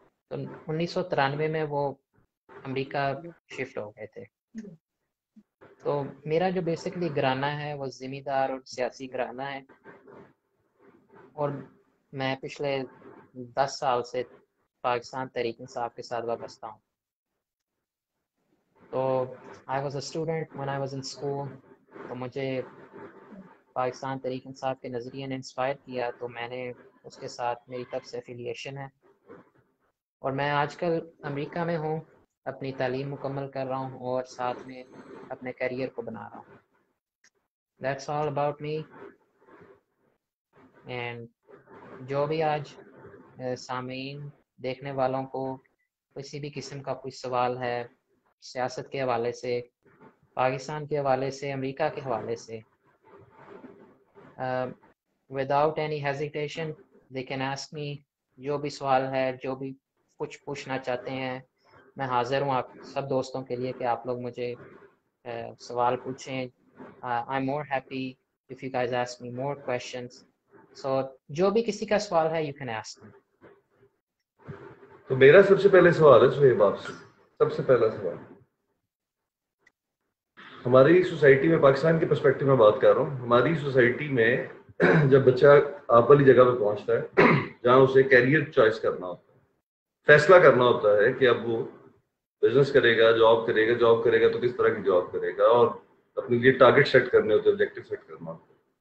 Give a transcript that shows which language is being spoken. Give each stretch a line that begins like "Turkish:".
Urdu: تو 1993 میں وہ امریکہ شفٹ ہو گئے تھے. تو میرا جو بیسکلی گھرانہ ہے وہ زمیندار اور سیاسی گھرانہ ہے، اور میں پچھلے 10 سال سے پاکستان تحریک انصاف کے ساتھ وابستہ ہوں.
English: تو I was a student when I was in school.
Urdu: تو مجھے پاکستان تحریک انصاف کے نظریے نے انسپائر کیا، تو میں نے اس کے ساتھ میری تب سے افیلیشن ہے، اور میں آج کل امریکہ میں ہوں، اپنی تعلیم مکمل کر رہا ہوں اور ساتھ میں اپنے کیریئر کو بنا رہا ہوں.
English: That's all about me.
Urdu: And جو بھی آج سامعین دیکھنے والوں کو کسی بھی قسم کا کوئی سوال ہے سیاست کے حوالے سے، پاکستان کے حوالے سے، امریکہ کے حوالے سے،
English: without any hesitation they can ask me.
Urdu: جو بھی سوال ہے، جو بھی کچھ پوچھنا چاہتے ہیں، میں حاضر ہوں آپ سب دوستوں کے لیے کہ آپ لوگ مجھے سوال پوچھیں.
English: I'm more happy if you guys ask me more questions.
Urdu: So جو بھی کسی کا سوال ہے
English: you can ask me.
Urdu: تو میرا سب سے پہلے سوال ہے سہیب آپ سے. سب سے پہلا سوال، ہماری سوسائٹی میں، پاکستان کے پرسپیکٹو میں بات کر رہا ہوں، ہماری سوسائٹی میں جب بچہ آپ والی جگہ پہ پہنچتا ہے جہاں اسے کیریئر چوائس کرنا ہوتا ہے، فیصلہ کرنا ہوتا ہے کہ اب وہ بزنس کرے گا، جاب کرے گا تو کس طرح کی جاب کرے گا، اور اپنے لیے ٹارگیٹ سیٹ کرنے ہوتے ہیں، آبجیکٹو سیٹ کرنا ہوتا ہے.